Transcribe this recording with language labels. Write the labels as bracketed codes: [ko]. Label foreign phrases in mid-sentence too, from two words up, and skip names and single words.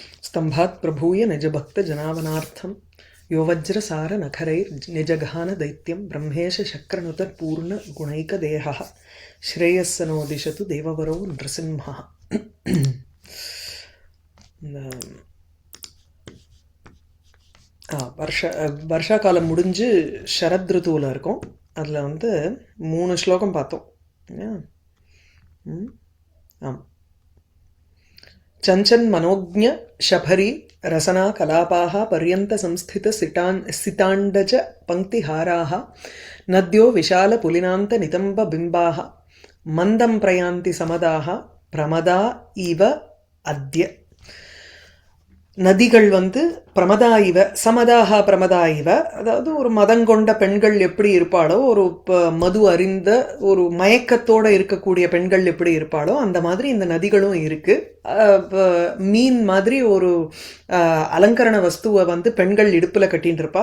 [sa] स्तंभात् प्रभूय निजभक्तजनावनार्थं यो वज्रसारनखरैर्निजगहानदैत्यं ब्रह्मेश शक्रनुतपूर्णगुणैकदेहः श्रेयस्सनो दिशतु देववरो नृसिंहः. [ta] வருஷா காலம் முடிஞ்சு சரத் ருத்துவில் இருக்கோம். அதில் வந்து 3 ஸ்லோகம் பார்த்தோம். ஆமாம். [sa] चंचन मनोज्ञ शफरी रसना कलापाः पर्यंत संस्थित सितांडज पंक्तिहाराः नद्यो विशाल पुलिनांत नितंब बिंबाः मंदं प्रयान्ति समदाः प्रमदा इव अद्य. [ta] நதிகள் வந்து [sa] प्रमदा इव [ta] சமதாக [sa] प्रमदा इव, [ta] அதாவது ஒரு மதங்கொண்ட பெண்கள் எப்படி இருப்பாளோ, ஒரு மது அறிந்த ஒரு மயக்கத்தோடு இருக்கக்கூடிய பெண்கள் எப்படி இருப்பாளோ அந்த மாதிரி இந்த நதிகளும் இருக்கு. மீன் மாதிரி ஒரு அலங்கரண வஸ்துவை வந்து பெண்கள் இடுப்புல கட்டின்னு இருப்பா.